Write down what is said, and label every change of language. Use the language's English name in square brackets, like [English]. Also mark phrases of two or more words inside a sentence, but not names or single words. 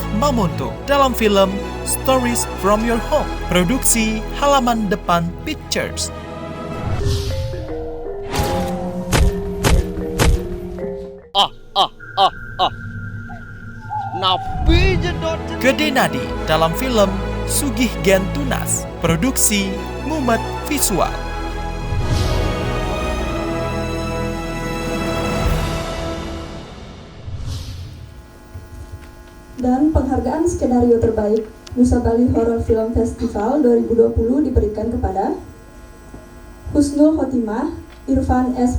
[Indonesian] Mamonto dalam film Stories from Your Home, produksi Halaman Depan Pictures. [Balinese] Napi jedot. [Indonesian] Gede Nadi dalam film Sugih Gen Tunas, produksi Mumet Visual. Dan penghargaan skenario terbaik Nusa Bali Horror Film Festival 2020 diberikan kepada Husnul Khotimah Irfan S.